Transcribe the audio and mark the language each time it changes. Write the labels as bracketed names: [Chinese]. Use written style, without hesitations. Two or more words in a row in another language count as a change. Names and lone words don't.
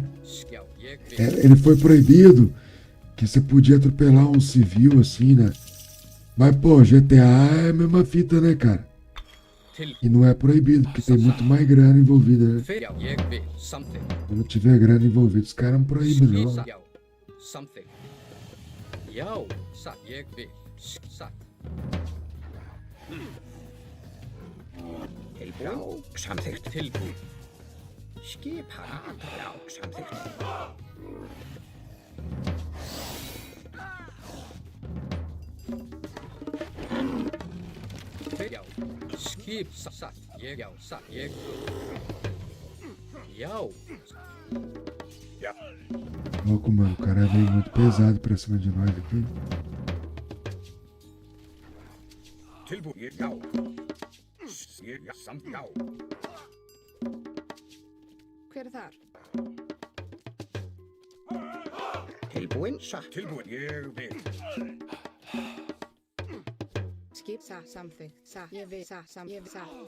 [Portuguese] Ele foi proibido, que você podia atropelar um civil assim, né? Mas, pô, GTA é a mesma fita, né, cara? E não é proibido, porque tem muito mais grana envolvida, né? Quando tiver grana envolvida, os caras não proíbem, não. [Icelandic] Tilbúin, samþykkt. Tilbúin. Skipan, já, samþykkt. Já, skip, satt, ég, já, satt, ég. Já. Já. [Portuguese] Louco, mano, o cara veio muito pesado pra cima de nós aqui. [Icelandic] Tilbúin, já. Já, samt, já. Hver þar? Tilbúin, satt. Tilbúin, ég vil. Skip, samþykkt, ég vil, ég vil,